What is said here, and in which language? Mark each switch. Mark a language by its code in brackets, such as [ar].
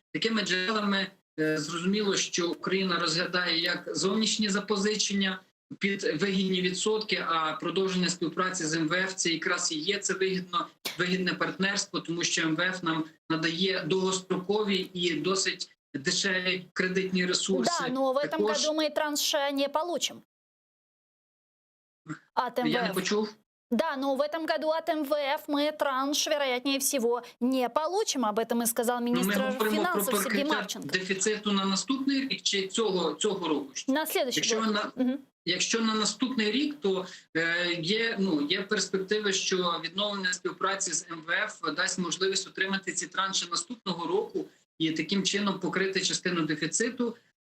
[uk] Такими джерелами зрозуміло, що Україна розглядає як зовнішні запозичення під вигідні відсотки, а продовження співпраці з МВФ – це якраз і є це вигідне партнерство, тому що МВФ нам надає довгострокові і досить дешеві кредитні ресурси. [ru] Да, но в этом году мы транш не получим от МВФ. [uk] Я не почув. [ru] Да, но в этом году от МВФ мы транш, вероятнее всего, не получим. Об этом и сказал министр финансов Сергей Марченко. [uk] Дефіциту на наступний рік чи цього року? [ru] На следующий год. [uk] Якщо на наступний рік, то є перспективи, що відновлення співпраці з МВФ дасть можливість отримати ці транші наступного року і таким чином покрити частину дефіциту,